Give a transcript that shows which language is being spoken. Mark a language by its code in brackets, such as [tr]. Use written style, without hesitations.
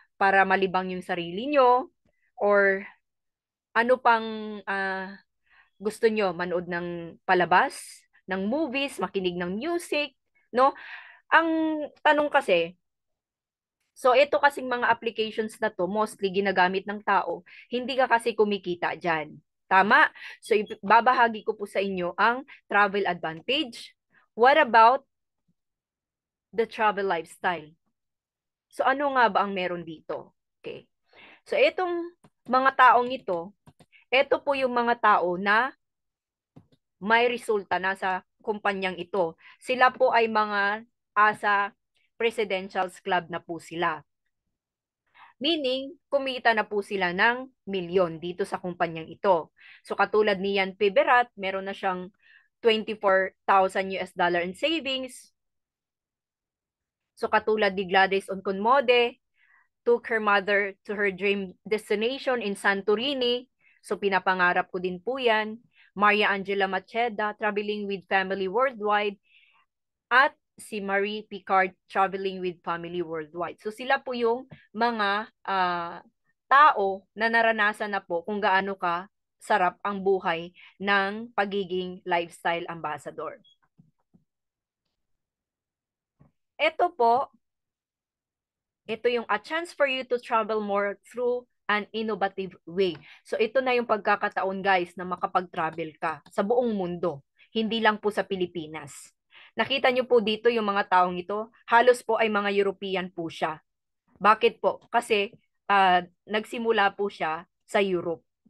[tl] Para malibang yung sarili nyo or ano pang gusto nyo, manood ng palabas, ng movies, makinig ng music, no? Ang tanong kasi, so ito kasing mga applications na to, mostly ginagamit ng tao, hindi ka kasi kumikita dyan. Tama? So babahagi ko po sa inyo ang travel advantage. [en] What about the travel lifestyle? [tl] So ano nga ba ang meron dito? Okay. So itong mga taong ito po yung mga tao na may resulta na sa kumpanyang ito. Sila po ay mga asa presidential's club na po sila. Meaning, kumita na po sila ng milyon dito sa kumpanyang ito. So katulad ni Yan Piberat, meron na siyang 24,000 US dollar in savings. So katulad ni [en] Gladys Onconmode, took her mother to her dream destination in Santorini. [tl] So pinapangarap ko din po yan. Maria Angela Macheda, [en] traveling with family worldwide. At si Marie Picard, traveling with family worldwide. [tl] So sila po yung mga tao na naranasan na po kung gaano ka sarap ang buhay ng pagiging lifestyle ambassador. Ito po, ito yung [en] a chance for you to travel more through an innovative way. [tl] So ito na yung pagkakataon guys na makapag-travel ka sa buong mundo, hindi lang po sa Pilipinas. Nakita niyo po dito yung mga taong ito, halos po ay mga European po siya. Bakit po? Kasi nagsimula po siya sa Europe.